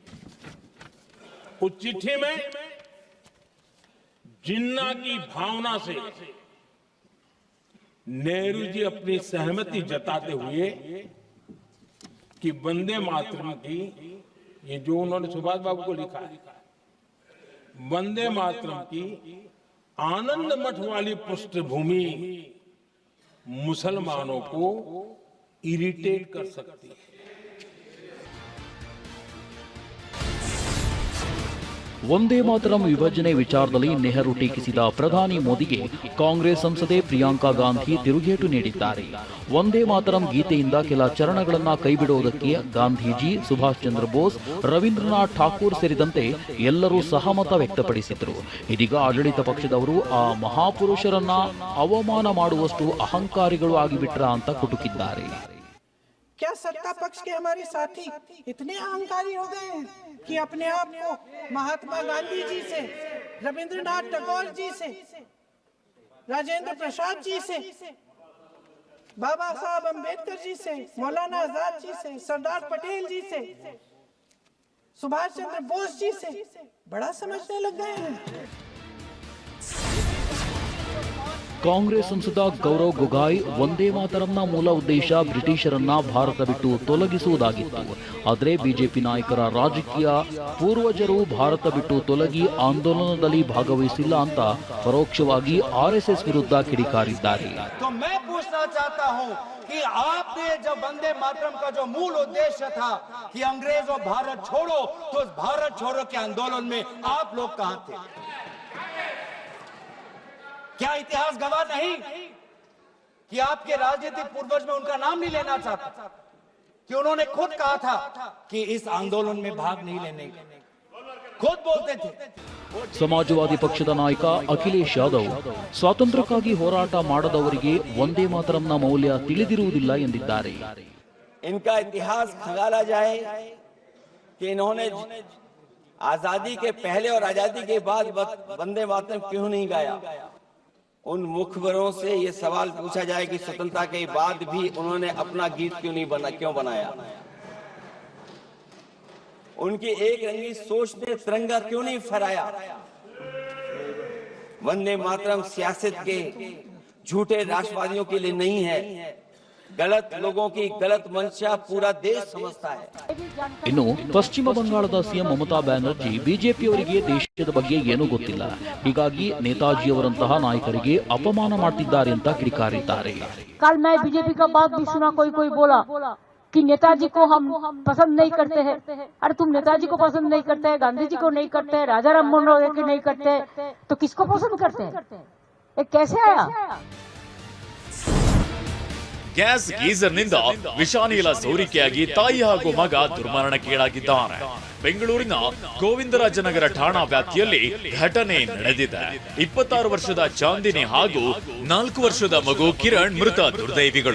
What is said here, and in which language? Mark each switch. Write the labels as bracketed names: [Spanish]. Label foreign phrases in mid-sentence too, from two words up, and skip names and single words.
[Hindi] उस चिट्ठी में जिन्ना की भावना से नेहरू जी अपनी सहमति जताते हुए कि वंदे मातरम की, ये जो उन्होंने सुभाष बाबू को लिखा है, वंदे मातरम की आनंद मठ वाली पृष्ठभूमि मुसलमानों को इरिटेट कर सकती है. [Kannada] ವಂದೇ ಮಾತರಂ ವಿಭಜನೆ ವಿಚಾರದಲ್ಲಿ ನೆಹರು ಟೀಕಿಸಿದ ಪ್ರಧಾನಿ ಮೋದಿಗೆ ಕಾಂಗ್ರೆಸ್ ಸಂಸದೆ ಪ್ರಿಯಾಂಕಾ ಗಾಂಧಿ ತಿರುಗೇಟು ನೀಡಿದ್ದಾರೆ. ವಂದೇ ಮಾತರಂ ಗೀತೆಯಿಂದ ಕೆಲ ಚರಣಗಳನ್ನ ಕೈಬಿಡುವುದಕ್ಕೆ ಗಾಂಧೀಜಿ, ಸುಭಾಷ್ ಚಂದ್ರ ಬೋಸ್, ರವೀಂದ್ರನಾಥ್ ಠಾಕೂರ್ ಸೇರಿದಂತೆ ಎಲ್ಲರೂ ಸಹಮತ ವ್ಯಕ್ತಪಡಿಸಿದ್ರು. ಇದೀಗ ಆಡಳಿತ ಪಕ್ಷದವರು ಆ ಮಹಾಪುರುಷರನ್ನ ಅವಮಾನ ಮಾಡುವಷ್ಟು ಅಹಂಕಾರಿಗಳು ಆಗಿಬಿಟ್ರ ಅಂತ ಕುಟುಕಿದ್ದಾರೆ. [Hindi] क्या सत्ता पक्ष के हमारे साथी इतने अहंकारी हो गए हैं कि अपने आप को महात्मा गांधी जी से, रविंद्रनाथ टैगोर जी से, राजेंद्र प्रसाद जी से, बाबा साहब अंबेडकर जी से, मौलाना आजाद जी से, सरदार पटेल जी से, सुभाष चंद्र बोस जी से बड़ा समझने लग गए हैं. [Kannada] ಕಾಂಗ್ರೆಸ್ ಸಂಸದ ಗೌರವ್ ಗೊಗಾಯ್ ವಂದೇ ಮಾತರಂನ ಮೂಲ ಉದ್ದೇಶ ಬ್ರಿಟಿಷರನ್ನ ಭಾರತ ಬಿಟ್ಟು ತೊಲಗಿಸುವುದಾಗಿತ್ತು. ಆದರೆ ಬಿಜೆಪಿ ನಾಯಕರ ರಾಜಕೀಯ ಪೂರ್ವಜರು ಭಾರತ ಬಿಟ್ಟು ತೊಲಗಿ ಆಂದೋಲನದಲ್ಲಿ ಭಾಗವಹಿಸಿಲ್ಲ ಅಂತ ಪರೋಕ್ಷವಾಗಿ RSS ವಿರುದ್ಧ ಕಿಡಿಕಾರಿದ್ದಾರೆ. [Hindi] कि आपने जब वंदे मातरम का जो मूल उद्देश्य था कि अंग्रेज और भारत छोड़ो, तो उस भारत छोड़ो के आंदोलन में आप लोग कहां थे? क्या इतिहास गवाह नहीं कि आपके राजनीतिक पूर्वज में उनका नाम नहीं लेना चाहता? कि उन्होंने खुद कहा था कि इस आंदोलन में भाग नहीं लेने का, खुद बोलते थे। [Kannada] ಸಮಾಜವಾದಿ ಪಕ್ಷದ ನಾಯಕ ಅಖಿಲೇಶ್ ಯಾದವ್ ಸ್ವಾತಂತ್ರ್ಯಕ್ಕಾಗಿ ಹೋರಾಟ ಮಾಡದವರಿಗೆ ವಂದೇ ಮಾತರಂನ ಮೌಲ್ಯ ತಿಳಿದಿರುವುದಿಲ್ಲ ಎಂದಿದ್ದಾರೆ. [Hindi] इनका इतिहास खंगाला जाए कि इन्होंने आजादी के पहले और आजादी के बाद वंदे मातरम क्यों नहीं गाया। उन मुखबरों से ये सवाल पूछा जाए कि स्वतंत्रता के बाद भी उन्होंने अपना गीत क्यों बनाया। उनकी एक रंगी सोच ने तिरंगा क्यों नहीं फहराया। वंदे मातरम सियासत के झूठे राष्ट्रवादियों के लिए नहीं है, गलत लोगों की गलत मंशा पूरा देश समझता है. [Kannada] ಇನ್ನು ಪಶ್ಚಿಮ ಬಂಗಾಳದ ಸಿಎಂ ಮಮತಾ ಬ್ಯಾನರ್ಜಿ ಬಿಜೆಪಿಯವರಿಗೆ ದೇಶದ ಬಗ್ಗೆ ಏನೂ ಗೊತ್ತಿಲ್ಲ, ಹೀಗಾಗಿ ನೇತಾಜಿಯವರಂತಹ ನಾಯಕರಿಗೆ ಅಪಮಾನ ಮಾಡ್ತಿದ್ದಾರೆ ಅಂತ ಕಿಡಿಕಾರಿದ್ದಾರೆ. [Hindi] कल मैं बीजेपी का बात भी सुना, कोई बोला कि नेताजी को हम पसंद नहीं करते हैं. अरे तुम नेताजी को पसंद नहीं करते हैं, गांधी जी को नहीं करते हैं, राजा राम मोहन राय को नहीं करते हैं, तो किसको पसंद करते हैं? ये कैसे आया? [Kannada] ಗ್ಯಾಸ್ ಗೀಸರ್ನಿಂದ ವಿಷಾನಿಲ ಸೋರಿಕೆಯಾಗಿ ತಾಯಿ ಹಾಗೂ ಮಗ ದುರ್ಮರಣಕ್ಕೀಡಾಗಿದ್ದಾರೆ. ಬೆಂಗಳೂರಿನ ಗೋವಿಂದರಾಜನಗರ ಠಾಣಾ ವ್ಯಾಪ್ತಿಯಲ್ಲಿ ಘಟನೆ ನಡೆದಿದೆ. 26 ವರ್ಷದ ಚಾಂದಿನಿ ಹಾಗೂ 4 ವರ್ಷದ ಮಗು ಕಿರಣ್ ಮೃತ ದುರ್ದೈವಿಗಳು.